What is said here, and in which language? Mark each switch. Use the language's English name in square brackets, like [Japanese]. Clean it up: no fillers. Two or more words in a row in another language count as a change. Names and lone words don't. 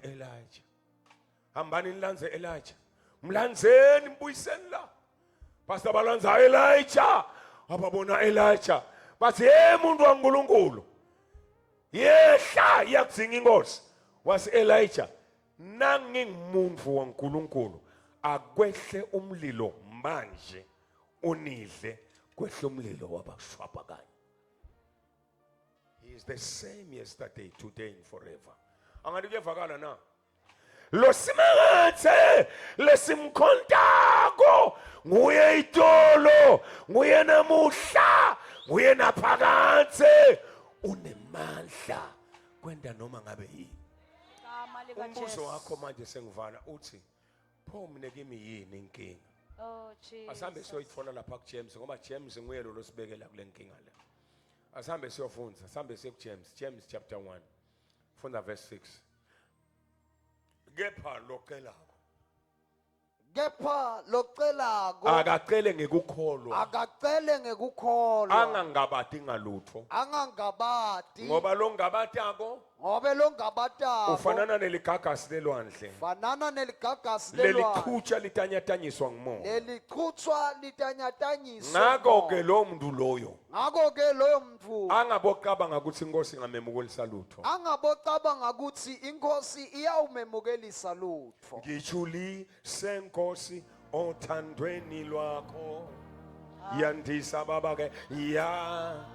[Swati] Elijah hambani nilanze Elijah mlanzeni mbuyiseni la pastor balanza Elijah ababona Elijah bathi hey muntu waNkulunkulu yehla yakudzinga inkosi wasi Elijah nangingumuntu waNkulunkulu akwehle umlilo manje unidle kwehle umlilo wabashwabakanye. [English] He is the same yesterday today and forever. [Swati] Angani kuyevakala na lo simakathe lesimkhontako nguye itolo nguye namuhla nguye naphakathe unemandla kwenda noma ngabe yini. Egama lika Umbuzo Jesus. wakho manje sengivala uthi pho mina kimi yini inkinga Oh Jesus. asambe siyoyithola lapha kuJames ngoba James nguye lo sibekela kule nkinga la asambe siyofunda asambe siye kuJames chapter 1 funda verse 6 kepha kepha locelako akacele ngekukholwa akacele ngekukholwa angangabati ngalutho angangabati ngoba lo ngabatako ngobe longabatako ufanana neligagasi lelwandle fanana neligagasi lelwandle leliqhutsha litanyatanyiswa ngumoya leliqhutswa litanyatanyiswa ngakho-ke lo mntu loyo ngakho-ke loyo mntu angabocabanga ukuthi inkosi ingamemukelisa lutho angabocabanga ukuthi inkosi iyawumemukelisa lutho ngijuli senkosi othandweni lwakho yandisa baba ke ya